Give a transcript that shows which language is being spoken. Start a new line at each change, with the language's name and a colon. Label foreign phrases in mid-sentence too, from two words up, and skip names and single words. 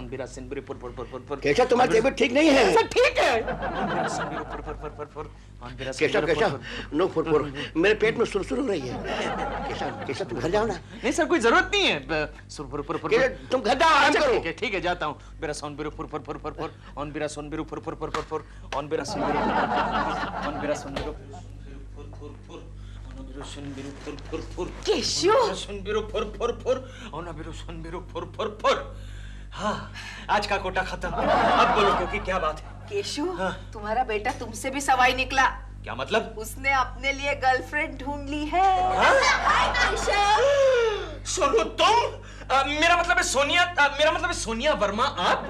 Hindi: केशव, तुम्हारी तबीयत ठीक नहीं है। सर ठीक है। केशव, नो फुरफुर, मेरे पेट में सुरसुर हो रही है। केशव, तुम घर जाओ ना। नहीं सर, कोई जरूरत नहीं है। तुम घर जाओ, आराम करो। ठीक है, जाता हूँ। मेरा सोन बिरु फुर फुर फुर फुर फुर ऑन मेरा सोन बिरु फुर फुर फुर फुर फुर ऑन मेरा सोन बिरु ऑन मेरा सोन बिरु फुर फुर फुर ऑन मेरा सोन बिरु फुर फुर फुर केशव, सोन बिरु फुर फुर फुर ऑन मेरा सोन बिरु फुर फुर फुर। हाँ, आज का कोटा खत्म। अब बोलो क्योंकि क्या बात है? केशव, तुम्हारा बेटा तुमसे भी सवाई निकला। क्या मतलब? उसने अपने लिए गर्लफ्रेंड ढूंढ ली है। सोनू तुम? मेरा मतलब है सोनिया, मेरा मतलब है सोनिया वर्मा आप?